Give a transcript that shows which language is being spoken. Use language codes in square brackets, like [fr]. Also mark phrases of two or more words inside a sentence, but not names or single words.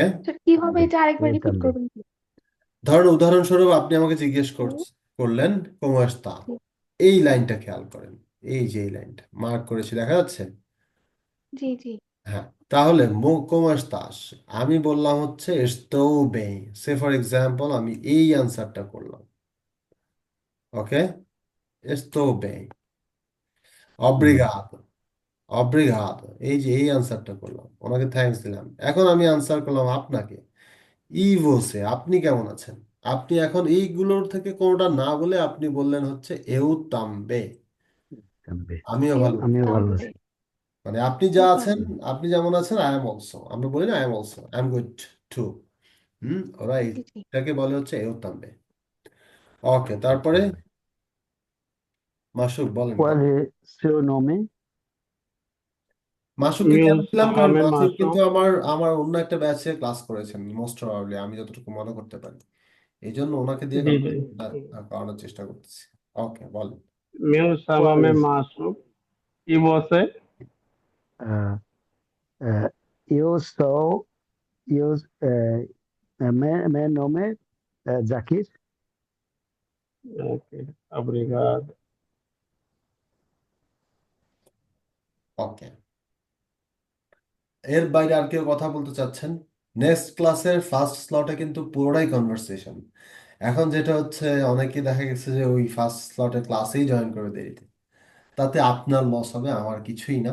[bn] স্যার কি হবে [pt] Também. [bn] এটা আরেকবার [pt] Eu [bn] রিপিট [pt] também. [bn] করবেন কি? ধরুন উদাহরণস্বরূপ আপনি আমাকে জিজ্ঞেস হুম, করলেন [pt] como está, [bn] জি এই লাইনটা খেয়াল করেন, এই যে এই লাইনটা মার্ক করেছি দেখা যাচ্ছে। জি জি। হ্যাঁ, তাহলে [pt] cómo estás, [bn] আমি বললাম হচ্ছে [pt] estou bem, [en] say for example [bn] আমি এই অ্যান্সারটা করলাম। ওকে, [pt] estou bem, Hum. obrigado, obrigado, [bn] এই যে এই অ্যান্সারটা করলাম, ওনাকে থ্যাঙ্কস দিলাম। এখন আমি আনসার করলাম আপনাকে, ই বলছে আপনি কেমন আছেন। আপনি এখন এইগুলোর থেকে কোনোটা না বলে আপনি বললেন হচ্ছে [pt] eu também, Também. [bn] আমিও [pt] Eu [bn] ভালো আছি। [pt] Amigo também. Wallace. [bn] মানে আপনি যা [pt] Eu [bn] আছেন, [pt] também. [bn] আপনি যেমন আছেন [en] I am also, [bn] আমরা বলি না [en] I am also, I am good too. [bn] ওরা জি জি। এটাকে বলে হচ্ছে [pt] eu também. [bn] ওকে, তারপরে [pt] Também. [bn] মাসুক বলেন [pt] Qual é seu nome? [bn] মাসুককে [pt] Meu [bn] কেন দিলাম, কারণ [pt] nome é [bn] মাসুক [pt] Márcio. [bn] কিন্তু আমার আমার অন্য একটা ব্যাচে ক্লাস করেছেন মোস্ট প্রবাবলি, আমি যতটুকু মনে করতে পারি। এই জন্য ওনাকে দিয়ে [pt] Sim, sim. [bn] করানোর চেষ্টা করতেছি। ওকে, বলেন। [pt] Meu Qual nome é? é Márcio. E você? Ah, eu sou. Eu, meu nome é Zakir. Ok, obrigado. [bn] ওকে, এর বাইরে আর কেউ কথা বলতে চাচ্ছেন? নেক্সট ক্লাসের ফার্স্ট স্লটে কিন্তু পুরোটাই কনভারসেশন। এখন যেটা হচ্ছে, অনেকে দেখা গেছে যে ওই ফার্স্ট স্লটে ক্লাসেই জয়েন করে দেরিতে, তাতে আপনার লস হবে, আমার কিছুই না।